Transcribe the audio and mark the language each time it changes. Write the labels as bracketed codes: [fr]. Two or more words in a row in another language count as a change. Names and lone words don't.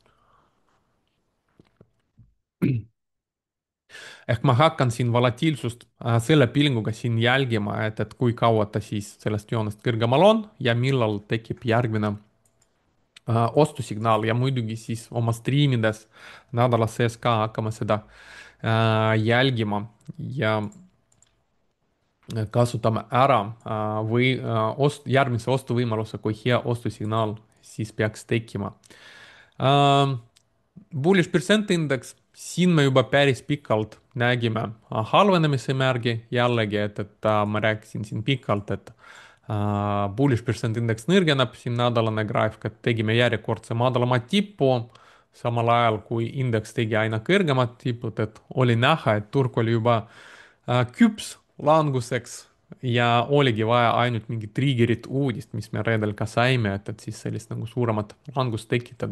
[et] ehk ma hakkan siin volatiilsust selle pilguga siin jälgima, et kui kaua ta siis sellest joonest kõrgemal on ja millal tekib järgmine ostusignaal ja muidugi siis oma striimides nädala sees ka hakkame seda jälgima ja kasutame ära järgmise ostuvõimaluse, kui hea ostusignaal siis peaks tekkima. [en] Bullish percent index, [et] siin me juba päris pikalt nägime halvenemise märgi, jällegi, et ma rääkisin siin pikalt, et [en] bullish percent index [et] nõrgeneb, siin nädalane graafik, et tegime järjekordse madalama tipu, samal ajal kui indeks tegi aina kõrgemad tipud, et oli näha, et turg oli juba küps languseks ja oligi vaja ainult mingit trigger'it uudist, mis me reedel ka saime, et siis sellist nagu suuremat langust tekitada.